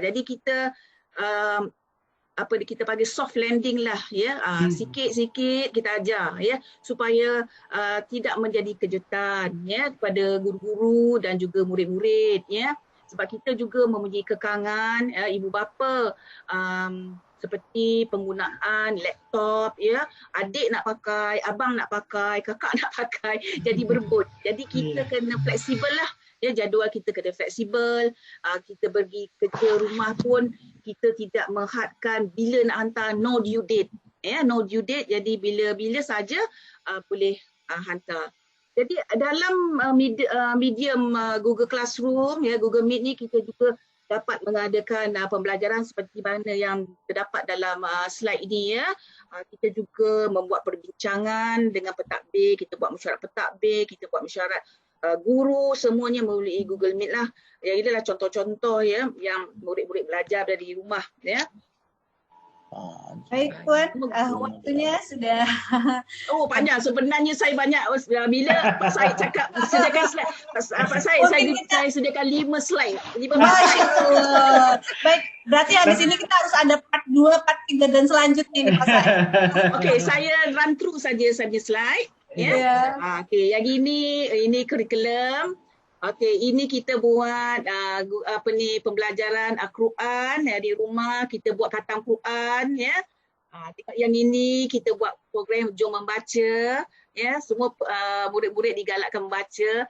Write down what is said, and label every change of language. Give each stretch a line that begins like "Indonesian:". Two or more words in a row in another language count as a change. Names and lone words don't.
Malay: Jadi kita kita panggil soft landing lah ya, sikit-sikit kita ajar ya, supaya tidak menjadi kejutan ya kepada guru-guru dan juga murid-murid ya, sebab kita juga mempunyai kekangan ibu bapa seperti penggunaan laptop ya, adik nak pakai, abang nak pakai, kakak nak pakai, jadi berebut. Jadi kita kena fleksibel lah ya, jadual kita kena fleksibel. Kita pergi kerja rumah pun kita tidak menghadkan bila nak hantar,
English: no due date ya, no due date.
Malay: Jadi bila saja boleh hantar. Jadi dalam medium Google Classroom ya, Google Meet ni kita juga dapat mengadakan pembelajaran seperti mana yang terdapat dalam slide ini ya. Kita juga membuat perbincangan dengan pentadbir, kita buat mesyuarat pentadbir, kita buat mesyuarat guru, semuanya melalui Google Meet lah. Ya, inilah contoh-contoh ya yang murid-murid belajar dari rumah ya.
Indonesian: Baik Puan, waktunya sudah.
Malay: Oh panjang, sebenarnya saya banyak bila Pak Said cakap sediakan slide. Pak Said, saya sediakan 5 slide. 5 slide.
Indonesian: Baik, berarti habis ini kita harus ada part 2, part 3 dan selanjutnya nih Pak Said.
Malay: Okey, saya
English: run through
Malay: saja slide. Ya. Okey, yang ini kurikulum. Okey, ini kita buat pembelajaran Al-Quran ya, di rumah, kita buat khatam Quran ya. Yang ini kita buat program Jom Membaca ya, semua murid-murid digalakkan membaca.